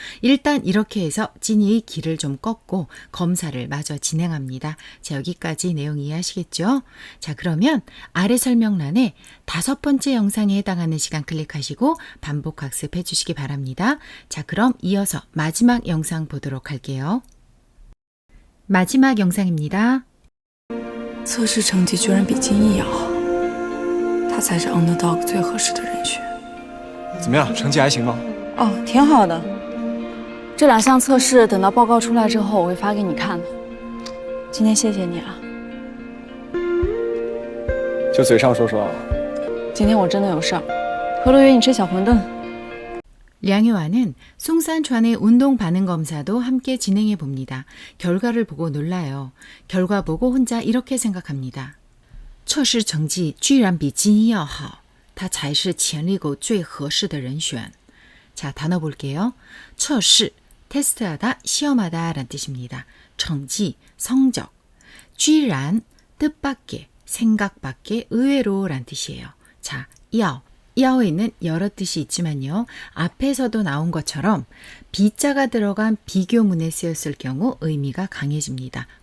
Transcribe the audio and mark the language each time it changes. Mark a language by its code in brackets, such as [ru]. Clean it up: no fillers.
[ko] 일단 이렇게 해서 찐이의 길을 좀 꺾고 검사를 마저 진행합니다. 자, 여기까지 내용 이해하시겠죠? 자, 그러면 아래 설명란에 5번째 영상에 해당하는 시간 클릭하시고 반복 학습해 주시기 바랍니다. 자, 그럼 이어서 마지막 영상 보도록 할게요. 마지막 영상입니다. [zh] 测试成绩居然比金毅要好，他才是 underdog 最合适的人选。怎么样？成绩还行吗？哦，挺好的。这2项测试等到报告出来之后，我会发给你看的。今天谢谢你了。就嘴上说说。今天我真的有事儿，回头约你吃小馄饨。 [ko] 량효아는 송산찬의 운동 반응 검사도 함께 진행해 봅니다. 결과를 보고 놀라요. 결과 보고 혼자 이렇게 생각합니다. [zh] 测试成绩居然比基因要好，他才是潜力股最合适的人选. [ko] 자, 단어 볼게요. 测试, 테스트하다, 시험하다 라는 뜻입니다. 成绩, 성적. 居然, 뜻밖의, 생각밖의, 의외로 라는 뜻이에요. 자, 要. 야오에는 여러 뜻이 있지만요. 앞에서도 나온 것처럼 비자가 들어간 비교문에 쓰였을 경우 의미가 강해집니다.